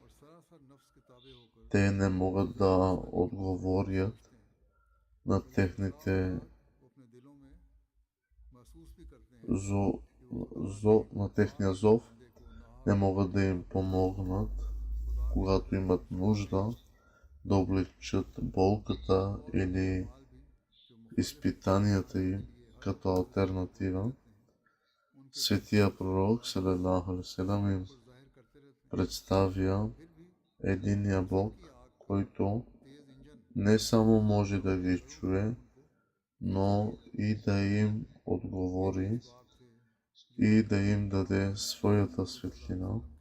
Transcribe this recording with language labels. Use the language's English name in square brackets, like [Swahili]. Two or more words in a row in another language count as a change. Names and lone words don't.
[Bulgarian] Те не могат да отговорят на техните на техния зов, не могат да им помогнат, когато имат нужда да облегчат болката или изпитанията им като алтернатива. Светия пророк [Arabic] صلى الله عليه وسلم [Bulgarian] им представя единия Бог, който не само може да ги чуе, но и да им отговори и да им даде своята светлина.